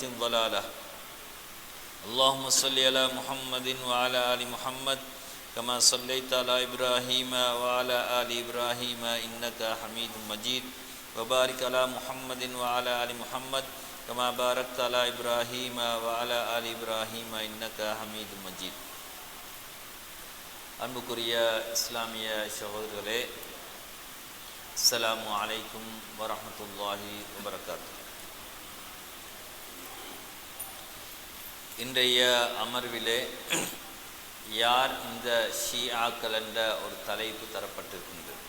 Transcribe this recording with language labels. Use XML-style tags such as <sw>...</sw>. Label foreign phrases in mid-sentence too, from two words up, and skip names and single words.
<ar>ضلالة اللهم صل على محمد وعلى آل محمد كما صليت على إبراهيم وعلى آل إبراهيم إنك حميد مجيد وبارك على محمد وعلى آل محمد كما باركت على إبراهيم وعلى آل إبراهيم إنك حميد مجيد</ar> <ta>அன்புக்குரிய இஸ்லாமிய சகோதரர்களே,</ta> <ar>السلام عليكم ورحمة الله وبركاته.</ar> <ta>இன்றைய அமர்விலே யார் இந்த ஷியாக்கள் என்ற ஒரு தலைப்பு தரப்பட்டிருக்கின்றது.</ta>